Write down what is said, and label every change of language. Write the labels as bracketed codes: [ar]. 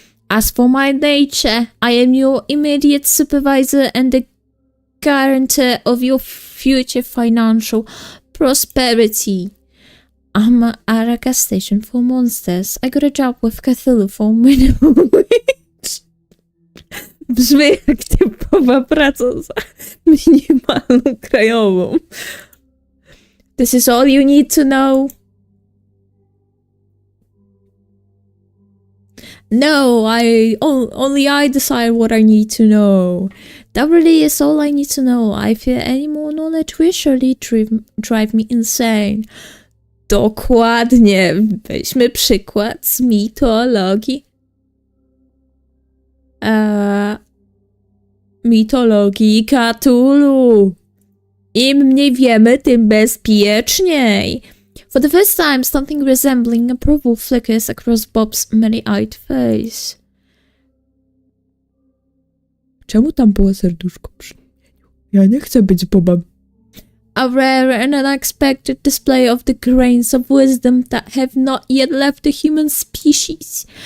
[en] As for my nature, I am your immediate supervisor and the guarantor of your future financial prosperity. I'm at a gas station for monsters. I got a job with Cthulhu for minimum wage. [pl] Brzmi jak typowa praca za minimalną krajową. [en] This is all you need to know. No, only I decide what I need to know. That really is all I need to know. I fear any more knowledge will surely drive me insane. [pl] Dokładnie. Weźmy przykład z mitologii. Mitologii Cthulhu. Im mniej wiemy, tym bezpieczniej. [en] For the first time, something resembling approval flickers across Bob's many-eyed face. [pl] Czemu tam było serduszko przy imieniu? Ja nie chcę być Bobem. [en] A rare and unexpected display of the grains of wisdom that have not yet left the human species.